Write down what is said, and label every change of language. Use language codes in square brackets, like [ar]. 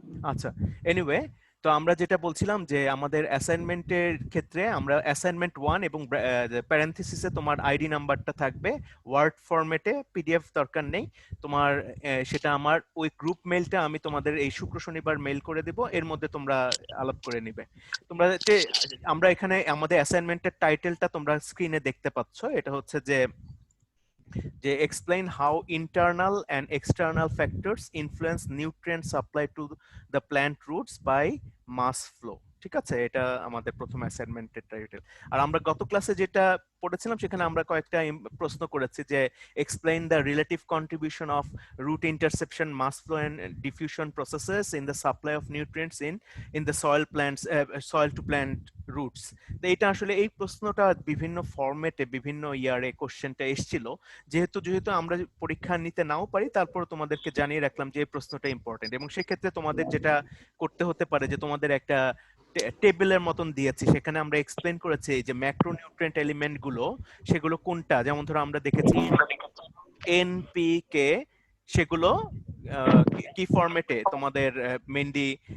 [bn] আচ্ছা, এনিওয়ে, তো আমরা যেটা বলছিলাম যে আমাদের অ্যাসাইনমেন্টের ক্ষেত্রে আমরা অ্যাসাইনমেন্ট 1 এবং প্যারেনথেসিসে তোমার আইডি নাম্বারটা থাকবে ওয়ার্ড ফরম্যাটে, পিডিএফ দরকার নেই তোমার। সেটা আমার ওই গ্রুপ মেইলটা আমি তোমাদের এই শুক্র শনিবার মেইল করে দেব, এর মধ্যে তোমরা আলাপ করে নিবে। তোমরা আমরা এখানে আমাদের অ্যাসাইনমেন্টের টাইটেলটা তোমরা স্ক্রিনে দেখতে পাচ্ছ, এটা হচ্ছে যে [en] explain how internal and external factors influence nutrient supply to the plant roots by mass flow। [bn] ঠিক আছে? এটা আমাদের প্রথম অ্যাসাইনমেন্টের টাইটেল। আর আমরা গত ক্লাসে যেটা পড়েছিলাম সেখানে আমরা কয়েকটা প্রশ্ন করেছি যে [en] explain the relative contribution of root interception, mass flow and diffusion processes in the supply of nutrients in the soil to plant roots। [bn] তো এটা আসলে এই প্রশ্নটা বিভিন্ন ফরম্যাটে বিভিন্ন ইয়ারে কোশ্চেনটা এসেছিল। যেহেতু আমরা পরীক্ষা নিতে নাও পারি, তারপর তোমাদেরকে জানিয়ে রাখলাম যে এই প্রশ্নটা ইম্পর্টেন্ট, এবং সেক্ষেত্রে তোমাদের যেটা করতে হতে পারে যে তোমাদের একটা টেবিলের মতন দিয়েছি, সেখানে আমরা এক্সপ্লেন করেছি যে ম্যাক্রোনিউট্রিয়েন্ট এলিমেন্ট গুলো সেগুলো কোনটা, যেমন ধরো আমরা দেখেছি এনপিকে, সেগুলো কি ফরম্যাটে তোমাদের মেইনলি